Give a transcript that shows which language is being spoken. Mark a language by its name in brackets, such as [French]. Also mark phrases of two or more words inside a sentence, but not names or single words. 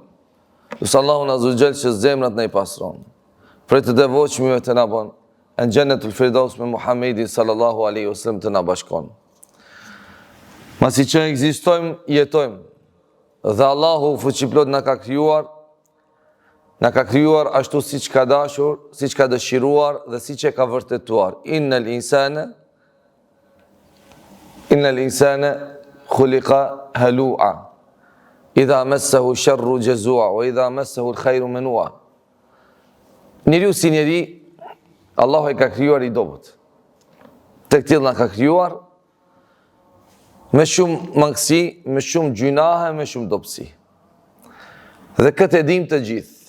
[Albanian] Lutem Allahun [Arabic] عز وجل [Albanian] që zemrat na I pastron. Për të devotshmëve të na bën në Jannatul Firdaus me Muhammedin [Arabic] صلى الله عليه وسلم [Albanian] të na bashkon. Masi që ekzistojmë, jetojmë, dhe Allahu fuqiplot na ka krijuar ashtu siç ka dashur, siç ka dëshiruar dhe siç e ka vërtetuar. [Arabic] إن الإنسان خلق هلوعا. إذا مسه الشر جزوعا وإذا مسه الخير منوعا. [Albanian] Njeriu si njeri, Allahu e ka krijuar I dobët. Tek tillë na ka krijuar me shumë mangësi, me shumë gjunahe, me shumë dobësi. Dhe këtë e dim të gjithë.